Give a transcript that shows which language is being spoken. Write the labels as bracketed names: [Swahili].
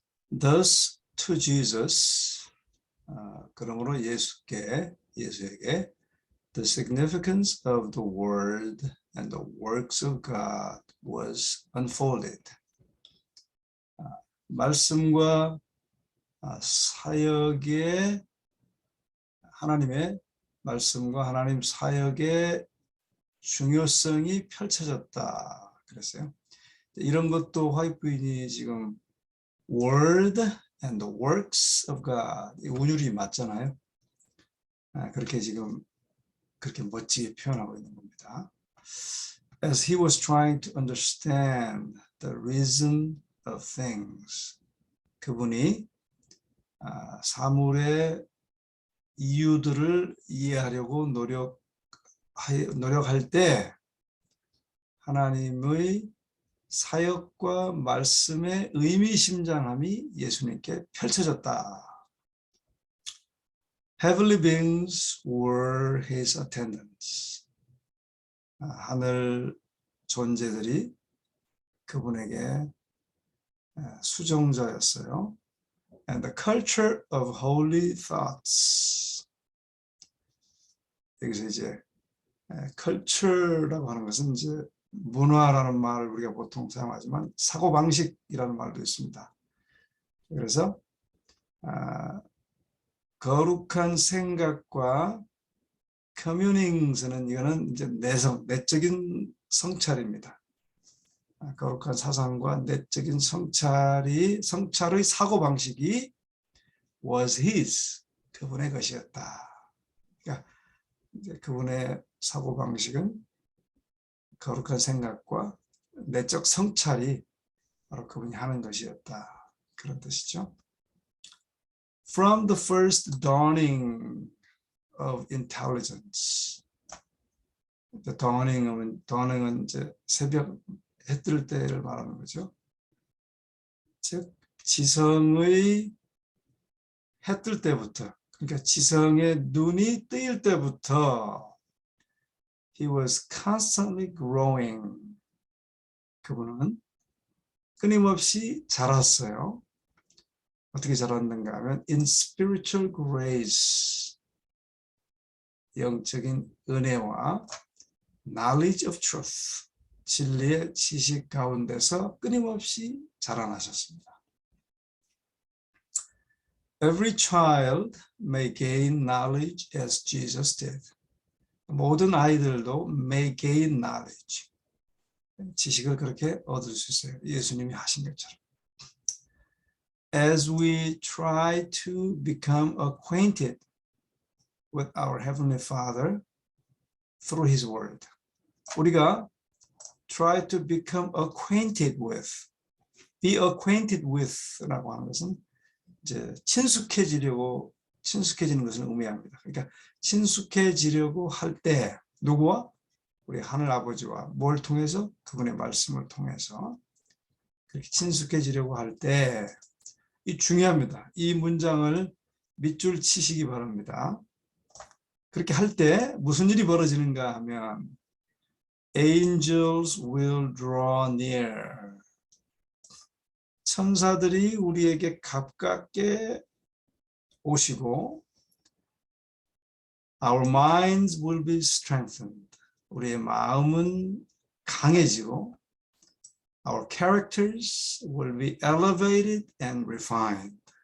[English] Thus to Jesus, [Korean] 그러므로 예수에게 [English] the significance of the word and the works of God was unfolded. [Korean] 말씀과 사역의 하나님의 말씀과 하나님 사역의 중요성이 펼쳐졌다 그랬어요. 이런 것도 화이트 부인이 지금 [English] word and the works of God [Korean] 운율이 맞잖아요. 그렇게 지금 그렇게 멋지게 표현하고 있는 겁니다. [English] As he was trying to understand the reason of things, [Korean] 그분이 사물의 이유들을 이해하려고 노력할 때 하나님의 사역과 말씀의 의미심장함이 예수님께 펼쳐졌다. [English] Heavenly beings were his attendants. [Korean] 하늘 존재들이 그분에게 수종자였어요. [English] And the culture of holy thoughts. [Korean] 여기서 이제 culture라고 하는 것은 이제 문화라는 말을 우리가 보통 사용하지만 사고방식이라는 말도 있습니다. 그래서 거룩한 생각과 커뮤닝스는 이거는 이제 내적인 성찰입니다. 거룩한 사상과 내적인 성찰의 사고방식이 [English] was his, [Korean] 그분의 것이었다. 그러니까 이제 그분의 사고방식은 거룩한 생각과 내적 성찰이 바로 그분이 하는 것이었다. 그런 뜻이죠. [English] From the first dawning of intelligence. [Korean] The dawning은 이제 새벽 해 뜰 때를 말하는 거죠. 즉 지성의 해 뜰 때부터, 그러니까 지성의 눈이 뜨일 때부터 [English] he was constantly growing. [Korean] 그분은 끊임없이 자랐어요. 어떻게 자랐는가 하면 [English] in spiritual grace, [Korean] 영적인 은혜와 [English] knowledge of truth, [Korean] 진리의 지식 가운데서 끊임없이 자라나셨습니다. [English] Every child may gain knowledge as Jesus did. [Korean] 모든 아이들도 [English] may gain knowledge. [Korean] 지식을 그렇게 얻을 수 있어요. 예수님이 하신 것처럼. [English] As we try to become acquainted with our Heavenly Father through His Word. [Korean] 우리가 [English] try to become acquainted with, [Korean] be acquainted with라고 하는 것은 이제 친숙해지는 것을 의미합니다. 그러니까 친숙해지려고 할 때 누구와? 우리 하늘 아버지와 뭘 통해서? 그분의 말씀을 통해서 그렇게 친숙해지려고 할 때 이 중요합니다. 이 문장을 밑줄 치시기 바랍니다. 그렇게 할 때 무슨 일이 벌어지는가 하면 [English] Angels will draw near. [Korean] 천사들이 우리에게 가깝게 오시고 [English] Our minds will be strengthened. [Korean] 우리의 마음은 강해지고 [English] Our characters will be elevated and refined.